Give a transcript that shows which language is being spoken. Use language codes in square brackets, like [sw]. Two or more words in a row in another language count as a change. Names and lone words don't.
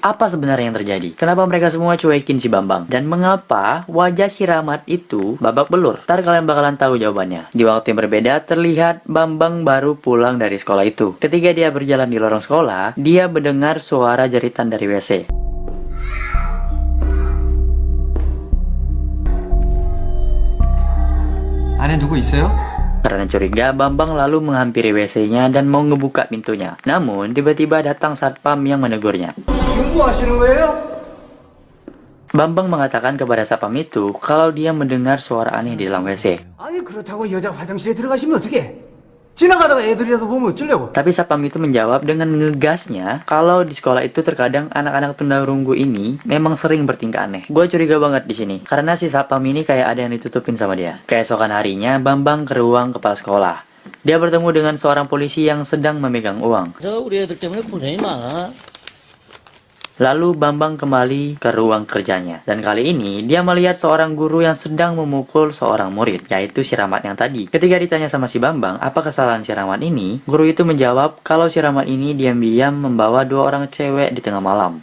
[id] Apa sebenarnya yang terjadi? Kenapa mereka semua cuekin si Bambang? Dan mengapa wajah si Rahmat itu babak belur? Ntar kalian bakalan tahu jawabannya. Di waktu yang berbeda, terlihat Bambang baru pulang dari sekolah itu. Ketika dia berjalan di lorong sekolah, dia mendengar suara jeritan dari WC. [ko] 안에 누구 있어요? [id] Karena curiga, Bambang lalu menghampiri WC-nya dan mau ngebuka pintunya. Namun, tiba-tiba datang satpam yang menegurnya. [ko] 지금 뭐 하시는 거예요? [id] Bambang mengatakan kepada satpam itu kalau dia mendengar suara aneh di dalam WC. [ko] 아니 그렇다고 여자 화장실에 들어가시면 어떡해? 지나가다가 애들이라도 보면 어쩌려고? [id] Tapi satpam itu menjawab dengan ngegasnya kalau di sekolah itu terkadang anak-anak tunarunggu ini memang sering bertingkah aneh. Gue curiga banget di sini karena si satpam ini kayak ada yang ditutupin sama dia. Keesokan harinya, Bambang ke ruang kepala sekolah. Dia bertemu dengan seorang polisi yang sedang memegang uang. [ko] 우리 애들 때문에 고생이 많아. [id] Lalu Bambang kembali ke ruang kerjanya. Dan kali ini, dia melihat seorang guru yang sedang memukul seorang murid, yaitu si Rahmat yang tadi. Ketika ditanya sama si Bambang, apa kesalahan si Rahmat ini? Guru itu menjawab kalau si Rahmat ini diam-diam membawa dua orang cewek di tengah malam.